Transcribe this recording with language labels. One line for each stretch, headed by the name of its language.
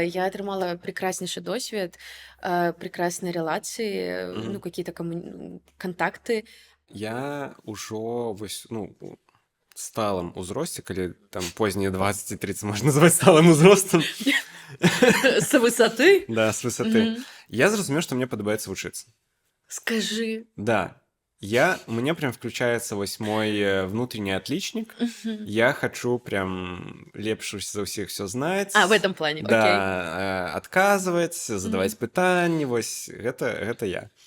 Belarusian: Я атрымала прекраснейшы досвед, прекрасныя рэлацыі, ну,
Russian: какие-то контакты.
Belarusian: Я ўжо вось, ну, сталым узросце, калі там познія 20 і 30 можна назваць сталым узростам.
Russian: С высоты? Да, с высоты.
Belarusian: Я зразумеў, што мне падабаецца вучыцца.
Russian: Скажи. Да. У меня прям включается вось мой внутренний отличник. Я хочу прям
Belarusian: лепш за ўсіх
Russian: все знаць. В этом плане, окей.
Belarusian: Да, адказваць, задаваць пытанні, вось гэта я.